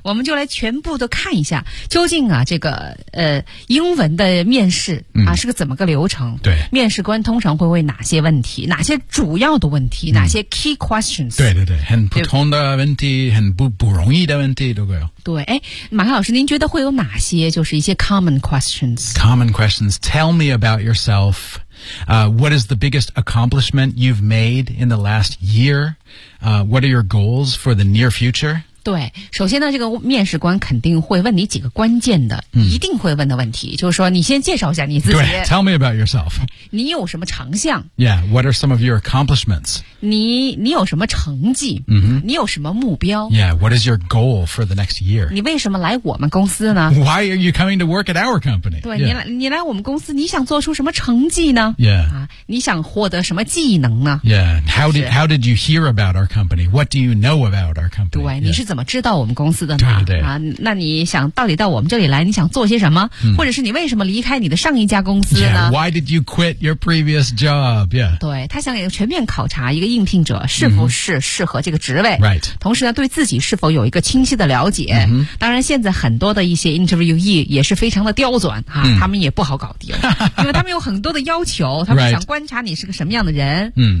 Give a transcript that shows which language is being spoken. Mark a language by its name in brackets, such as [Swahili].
[Chinese] 我们就来全部的看一下究竟啊这个英文的面试啊、是个怎么个流程，对，面试官通常会问哪些问题，哪些主要的问题、哪些 [English] key questions， [Chinese] 对对对，很普通的问题，很不容易的问题都会有，对，诶，马克老师您觉得会有哪些就是一些 [English] common questions tell me about yourselfWhat is the biggest accomplishment you've made in the last year? What are your goals for the near future? [Chinese] 对，首先呢，这个面试官肯定会问你几个关键的、一定会问的问题，就是说你先介绍一下你自己。 [English] 对 ，Tell me about yourself. [Chinese] 你有什么长项 [English] ？Yeah, what are some of your accomplishments? [Chinese] 你有什么成绩？嗯哼，你有什么目标 [English] ？Yeah, what is your goal for the next year? [Chinese] 你为什么来我们公司呢 [English] ？Why are you coming to work at our company? 对、yeah. [Chinese] 你来我们公司，你想做出什么成绩呢？Yeah, 你想获得什么技能呢 [English] ？Yeah, how did you hear about our company? What do you know about our company? [Chinese] 对， yeah. 你是怎么知道我们公司的呢？对对对啊，那你想到底到我们这里来，你想做些什么？或者是你为什么离开你的上一家公司呢 [English] ？Yeah, why did you quit your previous job? Yeah, [Chinese] 对他想给全面考察一个应聘者是不是适合这个职位、 [English] right. [Chinese] 同时呢对自己是否有一个清晰的了解、当然现在很多的一些 interviewee 也是非常的刁钻、他们也不好搞定因为他们有很多的要求他们想观察你是个什么样的人、